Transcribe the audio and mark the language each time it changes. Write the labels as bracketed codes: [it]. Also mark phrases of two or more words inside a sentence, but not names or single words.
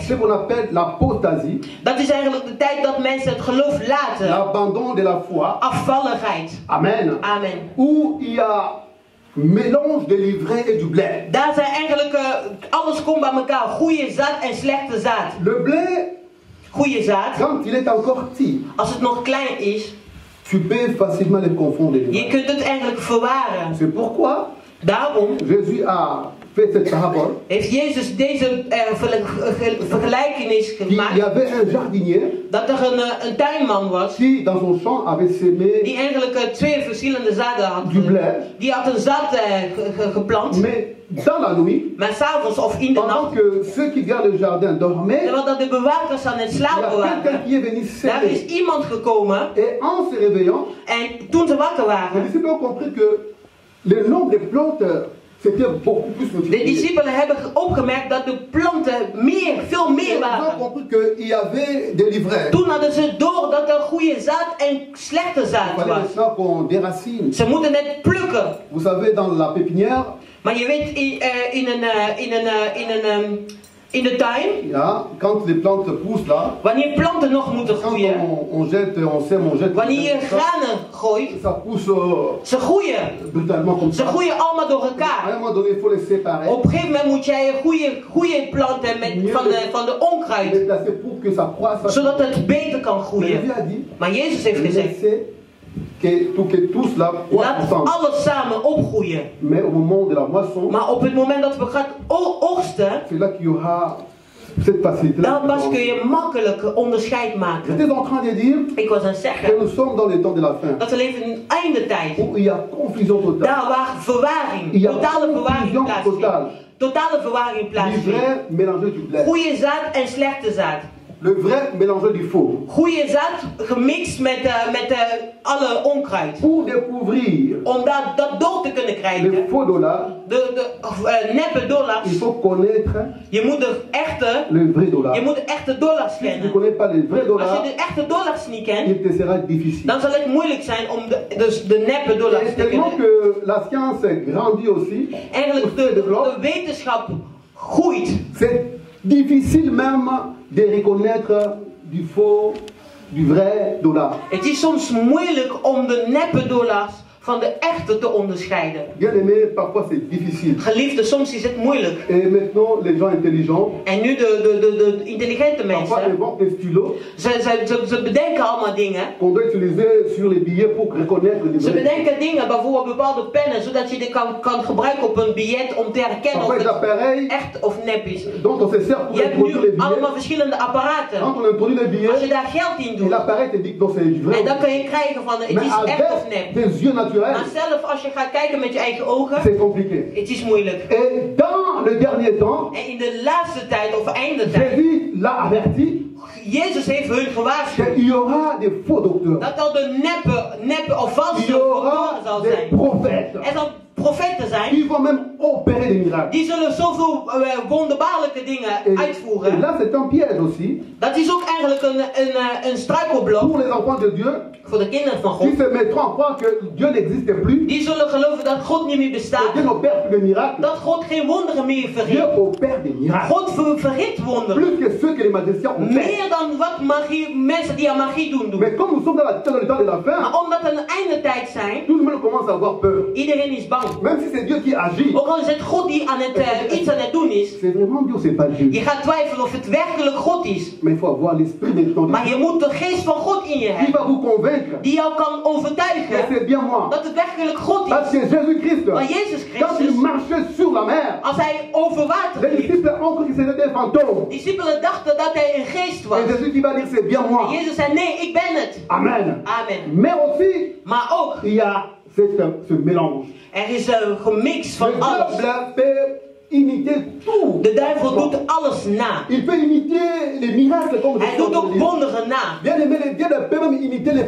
[fr] ce qu'on appelle l'apostasie, [nl] Dat is eigenlijk de tijd dat mensen het geloof laten. [fr] l'abandon de la foi. [nl] Afvalligheid. Amen. Amen. [fr] Où il y a mélange de l'ivraie et du blé. [nl] Daar zijn eigenlijk, alles komt bij elkaar. Goede zaad en slechte zaad. [fr] Le blé, [nl] Goede zaad, [fr] quand il est encore petit, [nl] als het nog klein is, [fr] tu peux facilement les confondre. [nl] je kunt het eigenlijk verwaren. [fr] C'est pourquoi [nl] Daarom [fr] Jésus a fait cette parabole. [nl] heeft Jezus deze vergelijkenis [fr] Il y [nl] gemaakt. [fr] avait un jardinier [nl] Dat er een tuinman was. [fr] qui, dans son champ, avait semé [nl] Die eigenlijk twee verschillende zaden had. [fr] du blé. [nl] Die had een zaad geplant. [fr] Mais dans la nuit, [nl] Maar s'avonds of in de [fr] pendant [nl] nacht. [fr] que ceux qui gardent le jardin dormaient, [nl] Terwijl dat de bewakers aan het [fr] il y [nl] slapen [fr] a quelqu'un [nl] waren. [fr] qui est venu [nl] Daar is [fr] semer. [nl] iemand gekomen. [fr] Et en se réveillant, [nl] En toen ze wakker [fr] les [nl] waren. [fr] disciples ont compris que le nombre de plantes s'était beaucoup plus [nl] De [fr] multiplié. [nl] discipelen hebben opgemerkt dat de planten veel meer [fr] Ils ont [nl] waren. [fr] compris qu'il y avait des livrets. [nl] Toen hadden ze door dat er goede zaad en slechte [fr] Il [nl] zaad [fr] fallait [nl] was. [fr] maintenant qu'on déracine. [nl] Ze moeten het plukken. [fr] Vous savez, dans la pépinière, [nl] Maar je weet, in de tuin, ja, [fr] quand les plantes poussent là, [nl] wanneer planten nog moeten [fr] quand [nl] groeien, [fr] on jette, on sème, on jette, [nl] wanneer je granen gooit, [fr] ça pousse [nl] ze groeien. [fr] brutalement comme [nl] Ze [fr] ça. [nl] groeien allemaal door [fr] À un [nl] elkaar. [fr] moment donné, il faut les séparer, [nl] Op een gegeven moment moet jij goede planten van de [fr] les [nl] onkruid, [fr] placer pour que ça croisse. [nl] zodat het beter kan [fr] Mais [nl] groeien. [fr] Jésus a dit, [nl] Maar Jezus heeft gezegd, [fr] laissez que tous là croissent [nl] laat [fr] ensemble. [nl] alles samen opgroeien. [fr] Mais au moment de la moisson, [nl] Maar op het moment dat we gaan oogsten, [fr] c'est là qu'il y aura cette facilité. [nl] dan pas kun je makkelijk onderscheid maken. [fr] J'étais en train de dire [nl] Ik was aan het [fr] que [nl] zeggen [fr] nous sommes dans les temps de la fin, [nl] dat we leven in een eindetijd. [fr] où il y a confusion totale. [nl] Daar waar verwaring, totale verwaring plaatsvindt. Totale verwaring plaatsvindt. [fr] L'ivraie mélangé du blé. [nl] Goede zaad en slechte zaad. [fr] Le vrai mélangé du faux. [nl] Goede zaad gemixt met alle onkruid. [fr] Pour découvrir [nl] Om dat door te kunnen [fr] les [nl] krijgen, [fr] faux dollars, [nl] de neppe dollars, [fr] il faut connaître [nl] je moet de echte, [fr] le vrai dollar. [nl] je moet de echte dollars [fr] Si tu ne [nl] kennen. [fr] connais pas les vrais [nl] Als [fr] dollars, [nl] je de echte dollars niet kent, [fr] il te sera difficile. [nl] dan zal het moeilijk zijn om de neppe dollars [fr] Et [nl] te [fr] tellement [nl] kennen. [fr] que la science grandit aussi, [nl] Eigenlijk de wetenschap groeit. [fr] c'est difficile même de reconnaître du faux, du vrai dollar. [nl] Het is soms moeilijk om de neppe dollars van de echte te onderscheiden. [fr] Bien aimé, parfois c'est difficile. [nl] Geliefde, soms is het moeilijk. [fr] Et maintenant, les gens intelligents, [nl] En nu de intelligente [fr] parfois [nl] mensen, [fr] inventent des stylos [nl] ze bedenken allemaal dingen. [fr] qu'on doit utiliser sur les billets pour reconnaître les [nl] Ze [fr] vrais. [nl] bedenken dingen, bijvoorbeeld bepaalde pennen, zodat je die kan gebruiken op een biljet om te herkennen of [fr] Parfois des [nl] het [fr] appareils [nl] echt of nep is. [fr] dont on se sert pour [nl] Je hebt [fr] introduire les [nl] nu allemaal [fr] billets. [nl] verschillende apparaten. [fr] Quand on introduit les [nl] Als je [fr] billets, [nl] daar geld in [fr] et [nl] doet, [fr] l'appareil te dit que non, c'est du vrai. [nl] en dan kan je krijgen van het [fr] Mais [nl] is echt of [fr] avec [nl] nep. [fr] des yeux naturels, naturel, [nl] Maar zelf als je gaat kijken met je eigen ogen, [fr] c'est compliqué. [nl] het is moeilijk. [fr] Et dans le dernier temps, [nl] En in de laatste tijd of eindetijd, [fr] Jésus l'a averti [nl] Jezus heeft hun gewaarschuwd [fr] qu'il y aura des faux docteurs. [nl] dat er de neppe of valse [fr] Il y aura [nl] doktoren zal [fr] des [nl] zijn. [fr] prophètes [nl] Er zal profeten zijn, [fr] qui vont même opérer des miracles. [nl] die zullen zoveel wonderbaarlijke dingen [fr] Et [nl] uitvoeren. [fr] là, c'est un piège aussi [nl] Dat is ook eigenlijk een struikelblok [fr] pour les enfants de Dieu [nl] voor de kinderen van [fr] qui [nl] God. [fr] se mettront à croire que Dieu n'existe plus, [nl] Die zullen geloven dat God niet meer [fr] que [nl] bestaat, [fr] Dieu n'opère plus de miracles. [nl] dat God geen wonderen meer [fr] Dieu [nl] verricht. [fr] opère des miracles. [nl] God verricht wonderen. [fr] Plus que ceux que les magiciens opèrent. [nl] Meer dan wat mensen die aan magie doen. [fr] Mais comme nous sommes dans le temps de la fin, [nl] Maar omdat we een einde tijd zijn, [fr] tout le monde commence à avoir peur. [nl] iedereen is bang. [fr] Même si c'est Dieu qui agit, [nl] Ook al is het God die iets aan het doen is, [fr] c'est vraiment Dieu ou c'est pas [nl] je [fr] Dieu. [nl] gaat twijfelen of het werkelijk God is. [fr] Mais il faut avoir l'esprit maintenant de [nl] Maar [fr] Dieu [nl] je moet de geest van God in je [fr] qui [nl] hebben, [fr] va vous convaincre [nl] die jou kan [fr] que [nl] overtuigen [fr] c'est bien moi. [nl] dat het werkelijk God [fr] Parce [nl] is. [fr] que Jésus-Christ, [nl] Maar Jezus [fr] quand il [nl] Christus, [fr] marchait sur la mer, [nl] als hij over water [fr] les [nl] liep, [fr] disciples ont cru que c'était un fantôme. [nl] discipelen dachten dat hij een geest was. [fr] Et Jésus qui va dire c'est bien [nl] En [fr] moi. [nl] Jezus zei, nee, ik ben het. [fr] Amen. [nl] Amen. [fr] Mais aussi, [nl] Maar ook, [fr] il y a ce mélange. [nl] er is een gemix van [fr] Le [nl] alles. [fr] diable peut imiter tout. [nl] De duivel doet alles na. [fr] Il peut imiter les miracles comme [nl] Hij doet ook wonderen na. [fr] Bien aimé, le diable peut même imiter les